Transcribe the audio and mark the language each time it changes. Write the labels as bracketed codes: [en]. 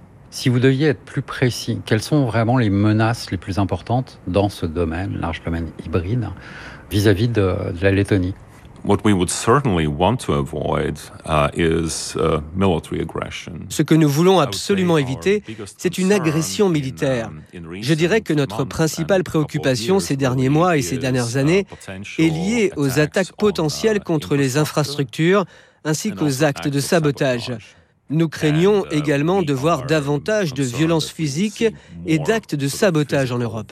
[fr] Si vous deviez être plus précis, quelles sont vraiment les menaces les plus importantes dans ce domaine, large domaine hybride, vis-à-vis de la Lettonie? [en] What we would certainly want to avoid is military aggression. [fr] Ce que nous voulons absolument éviter, c'est une agression militaire. Je dirais que notre principale préoccupation ces derniers mois et ces dernières années est liée aux attaques potentielles contre les infrastructures ainsi qu'aux actes de sabotage. Nous craignons également de voir davantage de violences physiques et d'actes de sabotage en Europe.